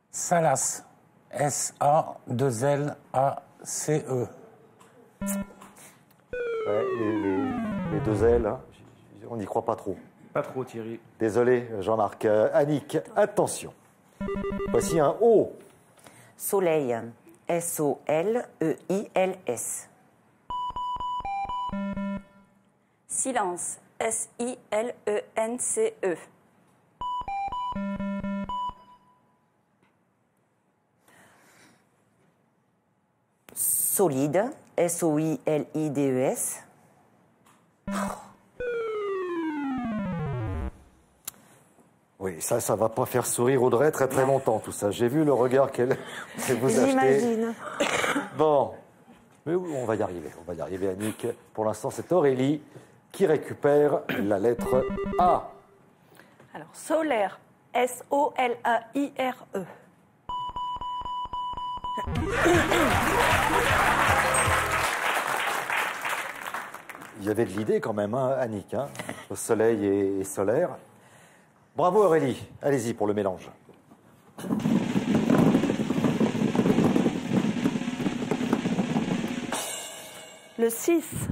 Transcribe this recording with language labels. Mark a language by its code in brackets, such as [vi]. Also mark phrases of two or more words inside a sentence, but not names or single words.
[fr] Salace. S-A-2-L-A-C-E. Ouais, les deux L, hein, on n'y croit pas trop. Pas trop, Thierry. Désolé, Jean-Marc. Annick, attention. Voici un O. Soleil. S-O-L-E-I-L-S. Silence. S-I-L-E-N-C-E. Solide. S-O-I-L-I-D-E-S. Oui, ça va pas faire sourire Audrey très très longtemps, tout ça. J'ai vu le regard qu'elle vous achetez. J'imagine. Bon, mais oui, on va y arriver, Annick. Pour l'instant, c'est Aurélie qui récupère la lettre A. Alors, solaire. S-O-L-A-I-R-E. Il y avait de l'idée quand même, hein, Annick, hein, au soleil et solaire. Bravo Aurélie, allez-y pour le mélange. Le 6.